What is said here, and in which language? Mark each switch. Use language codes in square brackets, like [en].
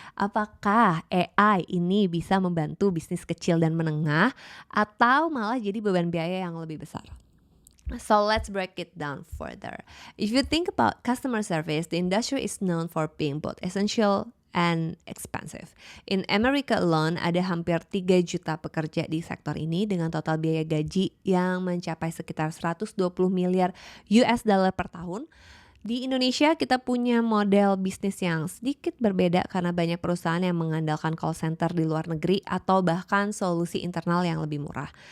[id] Apakah AI ini bisa membantu bisnis kecil dan menengah atau malah jadi beban biaya yang lebih besar? [en] So let's break it down further. If you think about customer service, the industry is known for being both essential and expensive. In America alone, [id] ada hampir 3 juta pekerja di sektor ini dengan total biaya gaji yang mencapai sekitar 120 miliar US dollar per tahun. Di Indonesia kita punya model bisnis yang sedikit berbeda karena banyak perusahaan yang mengandalkan call center di luar negeri atau bahkan solusi internal yang lebih murah.